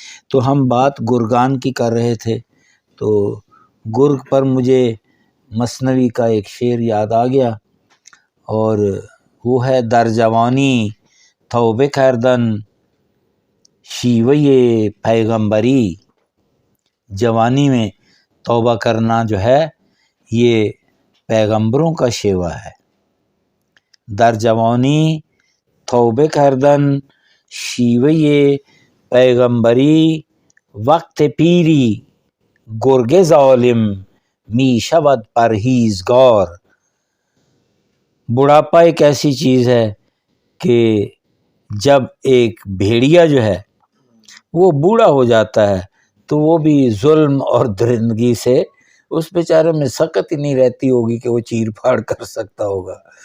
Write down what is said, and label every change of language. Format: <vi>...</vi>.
<ur>تو ہم بات گرگان کی کر رہے تھے، تو گرگ پر مجھے مثنوی کا ایک شعر یاد آ گیا، اور وہ ہے</ur> <fa>در جوانی توبہ کردن شیوے پیغمبری.</fa> <ur>جوانی میں توبہ کرنا جو ہے یہ پیغمبروں کا شیوا ہے.</ur> <fa>در جوانی توبہ کردن شیوے پیغمبری، وقت پیری گرگ ظالم می شود پرہیزگار.</fa> <ur>بڑھاپا ایک ایسی چیز ہے کہ جب ایک بھیڑیا جو ہے وہ بوڑھا ہو جاتا ہے تو وہ بھی ظلم اور درندگی سے اس بیچارے میں سکت ہی نہیں رہتی ہوگی کہ وہ چیر پھاڑ کر سکتا ہوگا.</ur>